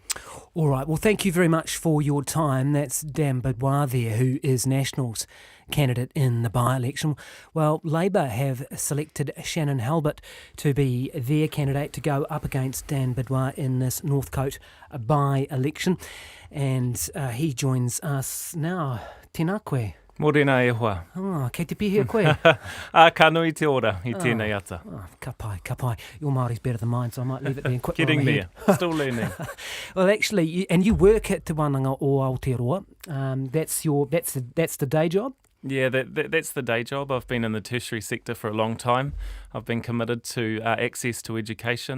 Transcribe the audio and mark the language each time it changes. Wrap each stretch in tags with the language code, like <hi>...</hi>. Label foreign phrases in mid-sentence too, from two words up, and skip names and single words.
<en>All right, well, thank you very much for your time. That's Dan Bidois there, who is National's candidate in the by-election. Well, Labour have selected Shanan Halbert to be their candidate to go up against Dan Bidois in this Northcote by-election, and he joins us now.</en> <mi>Tēnā koe. Morena e hoa. Kei te pihia koe. Ka nui te ora I tēnei ata. Ka pai.</mi> <en>Your Māori's better than mine, so I might leave it there and quit. Getting there. Still learning. Well, actually, you work at Te Wanaga O Aotearoa. That's the day job? Yeah, that's the day job. I've been in the tertiary sector for a long time. I've been committed to access to education.</en>